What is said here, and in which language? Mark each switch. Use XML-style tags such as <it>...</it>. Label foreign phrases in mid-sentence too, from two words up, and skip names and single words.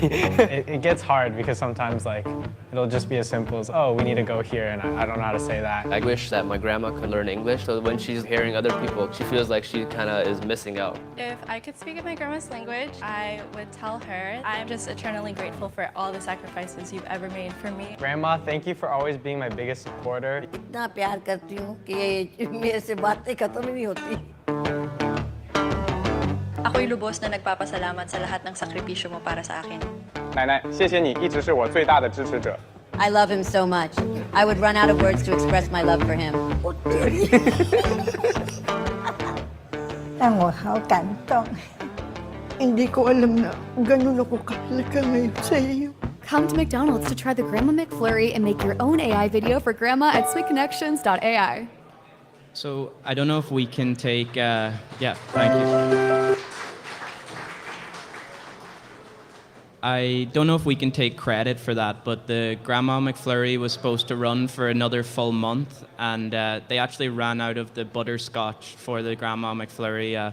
<en>It gets hard because sometimes it'll just be as simple as, oh, we need to go here, and I don't know how to say that. I wish that my grandma could learn English, so when she's hearing other people, she feels like she kind of is missing out. If I could speak in my grandma's language, I would tell her, I'm just eternally grateful for all the sacrifices you've ever made for me. Grandma, thank you for always being my biggest supporter.</en> <hi>इतना प्यार करती हूँ कि मेरे से बातें खत्म ही नहीं होती.</hi> <tl>Ako'y lubos na nagpapasalamat sa lahat ng sakripisyo mo para sa akin.</tl> <zh>奶奶，谢谢你一直是我最大的支持者。</zh> <en>I love him so much. I would run out of words to express my love for him.</en> <zh>让我好感动.</zh> <tl>Hindi ko alam na ganun ako kahalaga ngayon sa iyo.</tl> <en>Come to McDonald's to try the Grandma McFlurry and make your own AI video for grandma at sweetconnections.ai. So I don't know if we can take, yeah, thank you. I don't know if we can take credit for that, but the Grandma McFlurry was supposed to run for another full month, and they actually ran out of the butterscotch for the Grandma McFlurry.</en>